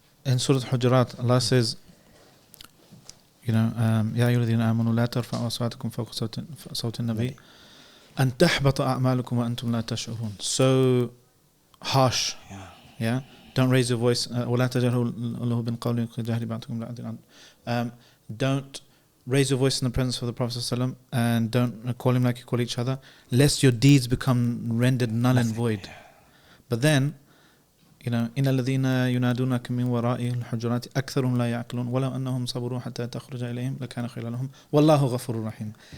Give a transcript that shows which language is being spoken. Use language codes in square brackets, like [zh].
[en] In Surah Al-Hujurat, Allah says, [ar] يا أيها الذين آمنوا لا ترفعوا أصواتكم فوق صوت النبي أن تحبط أعمالكم وأنتم لا تشعرون. [en] So harsh. Yeah. Don't raise your voice. [ar] ولا تجهروا له بالقول كجهر بعضكم لبعض. [en] Don't raise your voice in the presence of the Prophet ﷺ, and don't call him like you call each other, lest your deeds become rendered null and void. But then, [ar] إن الذين ينادونك من وراء الحجرات أكثرهم لا يعقلون ولو أنهم صبروا حتى تخرج إليهم لكان خيرا لهم والله غفور رحيم.